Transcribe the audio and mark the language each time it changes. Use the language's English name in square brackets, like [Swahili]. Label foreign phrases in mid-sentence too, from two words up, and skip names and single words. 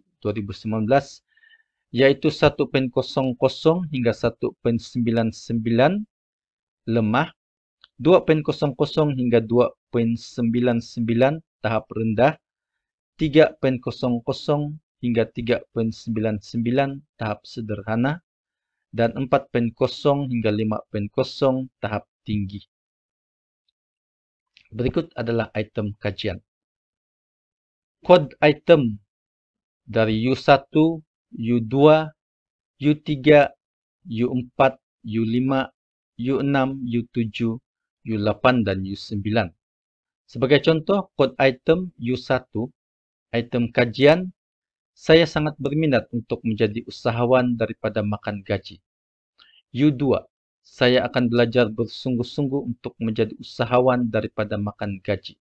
[Malay] 2019, iaitu 1.00 hingga 1.99 lemah, 2.00 hingga 2.99 tahap rendah, 3.00 hingga 3.99 tahap sederhana, dan 4.0 hingga 5.0 tahap tinggi. Berikut adalah item kajian. Kod item dari U1, U2, U3, U4, U5, U6, U7, U8, dan U9. Sebagai contoh, kod item U1, item kajian, saya sangat berminat untuk menjadi usahawan daripada makan gaji. U2, saya akan belajar bersungguh-sungguh untuk menjadi usahawan daripada makan gaji.